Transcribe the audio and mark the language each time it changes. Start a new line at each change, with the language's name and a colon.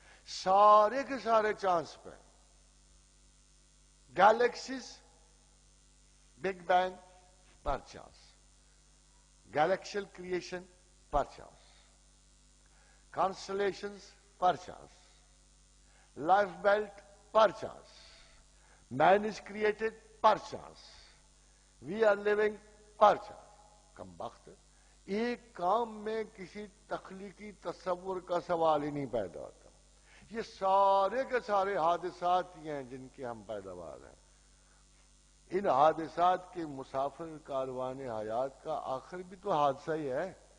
Urdu: سارے کے سارے
English: Chance پہ galaxies, big bang پر chance, galactical creation پر چانس, کانسٹلیشنز پر chance, life belt per chance. Man is created per chance. We are living per chance.
Urdu: کم وقت ایک کام میں کسی تخلیقی تصور کا سوال ہی نہیں پیدا ہوتا. یہ سارے کے سارے حادثات ہی ہیں جن کے ہم پیداوار ہیں. ان حادثات کے مسافر کاروان حیات کا آخر بھی تو حادثہ ہی ہے.